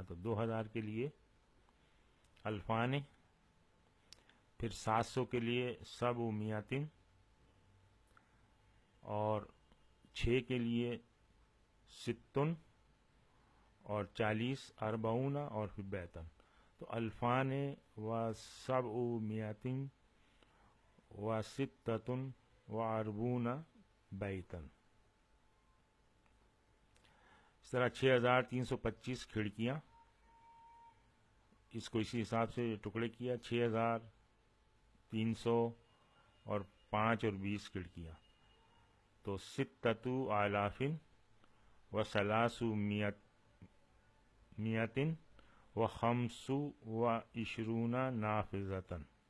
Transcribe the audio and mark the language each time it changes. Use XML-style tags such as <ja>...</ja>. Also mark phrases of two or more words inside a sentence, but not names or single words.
<ur>تو 2000 کے لیے الفان، پھر 700 کے لیے 700 اور 6 کے لیے 60 اور 40 40 اور پھر بیتن.</ur> <ar>تو الفان و 700 و 6 و 40 بیتن.</ar> <ur>اس طرح 6325 کھڑکیاں، اس کو اسی حساب سے ٹکڑے کیا. 6300 اور 5 اور 20 کھڑکیاں.</ur> <ar>تو 6,000 و 300 و 25 نافذتاً.</ar>